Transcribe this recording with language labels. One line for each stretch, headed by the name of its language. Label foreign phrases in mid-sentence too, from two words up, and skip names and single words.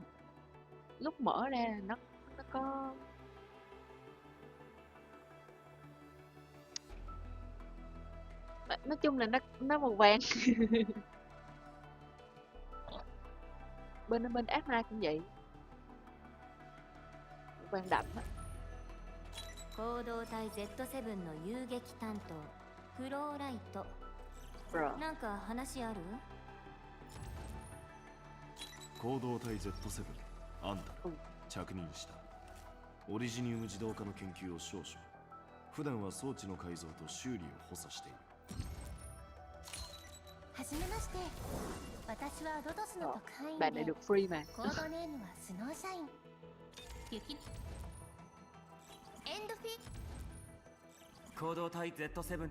Vietnamese: Lúc mở ra nó có nói chung là nó màu vàng. bên Arknights cũng vậy, vàng đậm á.
Japanese: 行動隊 Z7 の遊撃担当フローライト Bro. なんか話ある？行動隊 Z7 アンダル着任した。オリジニウム自動化の研究を少々。普段は装置の改造と修理を補佐している。はじめまして。私はロドスの特派員
Vietnamese: Bạn này
Japanese: で
Vietnamese: được free mà.
Japanese: コードネームはスノーシャイン。雪エンドフィ行動隊 Z7